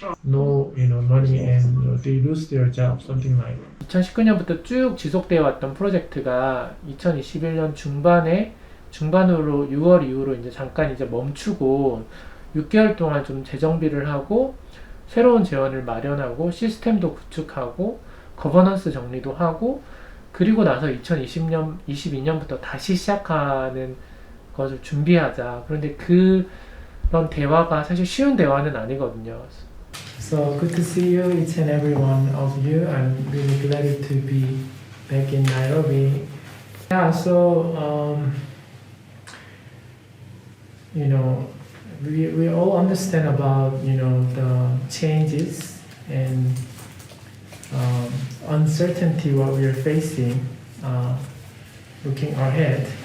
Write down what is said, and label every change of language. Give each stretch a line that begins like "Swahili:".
English: No, money and they lose their job, something like.
Korean: 2019년부터 쭉 지속되어 왔던 프로젝트가 2021년 중반으로 6월 이후로 이제 잠깐 이제 멈추고 6개월 동안 좀 재정비를 하고 새로운 재원을 마련하고 시스템도 구축하고 거버넌스 정리도 하고 그리고 나서 2022년부터 다시 시작하는 것을 준비하자. 그런데 그런 대화가 사실 쉬운 대화는 아니거든요.
English: So good to see you, each and every one of you. I'm really glad to be back in Nairobi. Yeah, so we all understand about the changes and uncertainty what we are facing looking ahead.